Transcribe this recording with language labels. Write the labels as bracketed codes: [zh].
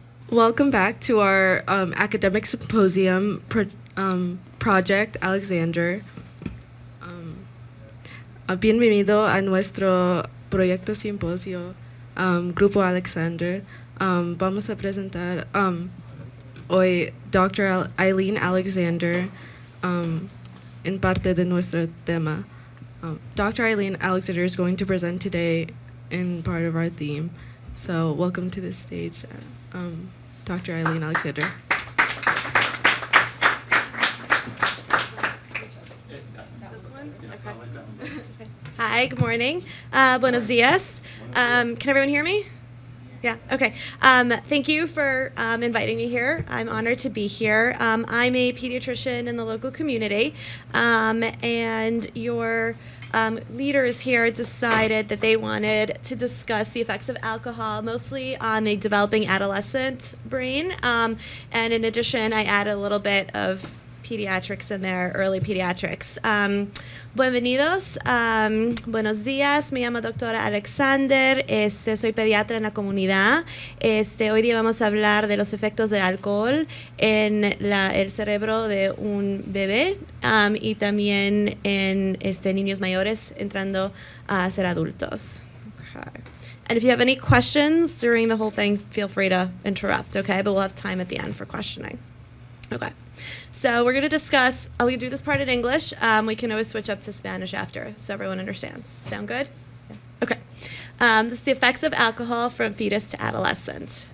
[en] Welcome back to our academic symposium project, Alexander. [es] Bienvenido a nuestro proyecto simposio, Grupo Alexander. Vamos a presentar hoy Dr. Eileen Alexander en parte de nuestro tema. Dr. [en] Eileen Alexander is going to present today in part of our theme. So welcome to the stage, Dr. Eileen Alexander. Hi, good morning. [es] Buenos dias. [en] Can everyone hear me? Yeah, okay. Thank you for inviting me here. I'm honored to be here. I'm a pediatrician in the local community, and your leaders here decided that they wanted to discuss the effects of alcohol, mostly on the developing adolescent brain. And in addition, I added a little bit of pediatrics in there, early pediatrics. [es] Bienvenidos, buenos días, me llamo doctora Alexander, soy pediatra en la comunidad. Hoy día vamos a hablar de los efectos del alcohol en el cerebro de un bebé y también en niños mayores entrando a ser adultos. [en] Okay. And if you have any questions during the whole thing, feel free to interrupt, okay? But we'll have time at the end for questioning. Okay. So we're going to discuss, I'm going to do this part in English. We can always switch up to Spanish after, so everyone understands. Sound good? Yeah. Okay. This is the effects of alcohol from fetus to adolescent.